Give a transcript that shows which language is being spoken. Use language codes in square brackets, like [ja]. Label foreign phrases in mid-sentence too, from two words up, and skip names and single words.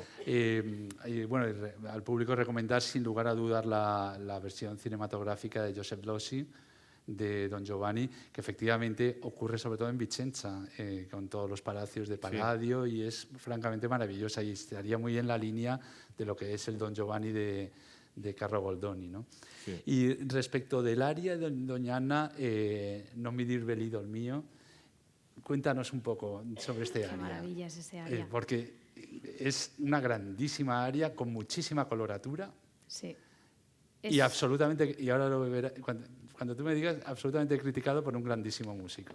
[es] Y bueno, al público recomendar sin lugar a dudas la versión cinematográfica de Joseph Losey de Don Giovanni, que efectivamente ocurre sobre todo en Vicenza, con todos los palacios de Palladio, y es francamente maravillosa y estaría muy en la línea de lo que es el Don Giovanni de Carlo Goldoni, ¿no? Sí. Y respecto del aria de Doña Anna, Non mi dir velido el mío, cuéntanos un poco sobre este Qué aria. maravilla es ese aria. Porque es una grandísima aria con muchísima coloratura Sí. y absolutamente, y ahora lo verás, cuando tú me digas, absolutamente criticado por un grandísimo músico.